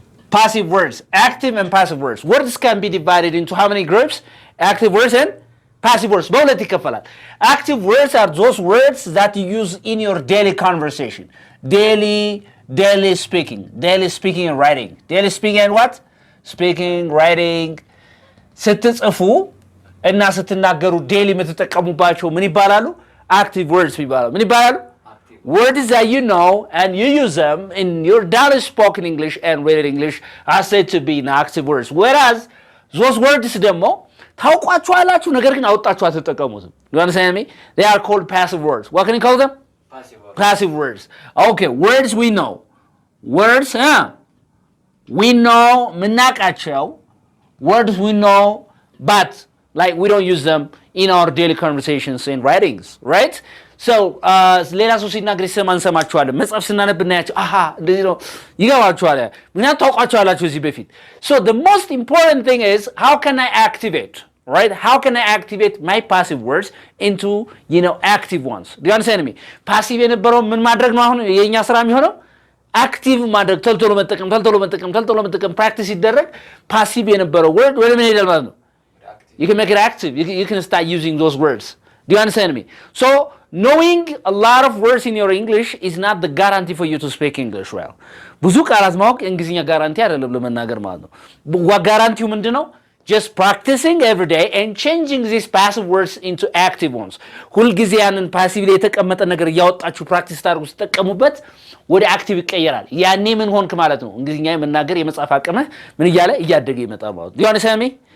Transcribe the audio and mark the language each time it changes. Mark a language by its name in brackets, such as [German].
[English] Passive words. Active and passive words. Words can be divided into how many groups? Active words and passive words. Active words are those words that you use in your daily conversation. Daily speaking. Daily speaking and writing. Daily speaking and what? Speaking, writing. [Amharic] ስትጽፉ እና ስትናገሩ ዴሊ የምትጠቀሙባቸው ምን ይባላሉ? Active words ይባላሉ። ምን ይባላሉ? [English] Words that you know and you use them in your daily spoken English and written English are said to be active words. Whereas those words [Amharic] ደግሞ ታውቋቸዋላችሁ ነገር ግን አውጣችሁ አትጠቀሙትም. [English] You understand me? They are called passive words. What can you call them? Passive words. Okay, words we know. Words, we know ምናቃቸው. Words we know, but like we don't use them in our daily conversations and writings, right? [Amharic] So ሌላ ሰው ሲናገር እንሰማችኋለን። መጽሐፍ ስናነብ እናያቸው እንደዚህ ነው ይገባችኋል። ምክንያቱም ታውቋቸዋላችሁ እዚህ በፊት። [English] So the most important thing is how can I activate, right? How can I activate my passive words into, active ones? Do you understand me? [Amharic] Passive የነበረው ምን ማድረግ ነው አሁን የኛ ስራ የሚሆነው? አክቲቭ ማድረግ ተልቶሎ መጠቀም ፕራክቲስ ሲደረግ ፓሲቭ የነበረው word ወደ ምን ይሄዳል ማለት ነው? [English] You can make it active. You can start using those words. Do you understand me? So knowing a lot of words in your English is not the guarantee for you to speak English well. [Amharic] ብዙ ቃላት ማወቅ እንግሊዝኛ ጋራንቲ አይደለም ለመናገር ማለት ነው። ጋራንቲው ምንድነው? [English] Just practicing every day and changing these passive words into active ones. [Amharic] ሁልጊዜ ያንን ፓሲቭ ላይ የተቀመጠ ነገር እያወጣችሁ ፕራክቲስ ታደርጉ ስትጠቀሙበት ወደ አክቲቭ ይቀየራል። ያኔ ምን ሆንክ ማለት ነው? እንግሊዝኛ የመናገር የመጻፍ አቅምህ ምን እያለ እያደገ ይመጣል ማለት ነው። [English] Do you understand me?